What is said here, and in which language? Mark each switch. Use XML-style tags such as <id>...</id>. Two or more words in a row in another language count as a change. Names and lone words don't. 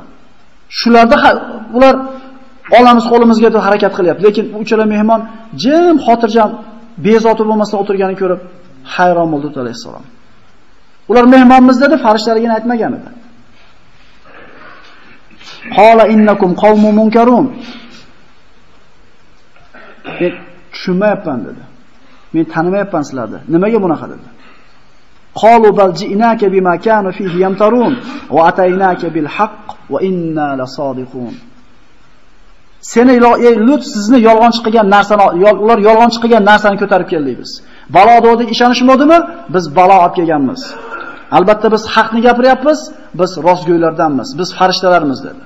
<uz>Shularda ular olamiz qo'limizga deb harakat qilyapti, lekin uchala mehmon jim, xotirjam, bezovta bo'lmasdan o'tirganini ko'rib hayron bo'ldi Lut alayhisalom. Ular mehmonmiz dedi, farishtalarga aytmagan edi.</uz> <ar>قال إنكم قوم منكرون.</ar> <uz>Men tushunmayapman dedi. Men tanimayapman sizlarni. Nimaga bunaqa dedi?</uz> <ar>قالوا بل جئناك بما كانوا فيه يمترون وأتيناك بالحق وإنا لصادقون.</ar> <uz>Seni Lut sizni yolg'onchi qilgan narsani, ular yolg'onchi qilgan narsani ko'tarib keldik biz. Balo degandek ishonishmadimi? Biz balo olib kelganmiz. Albatta biz haqni gapiryapmiz, biz rostgo'ylardanmiz, biz farishtalarmiz dedi.</uz>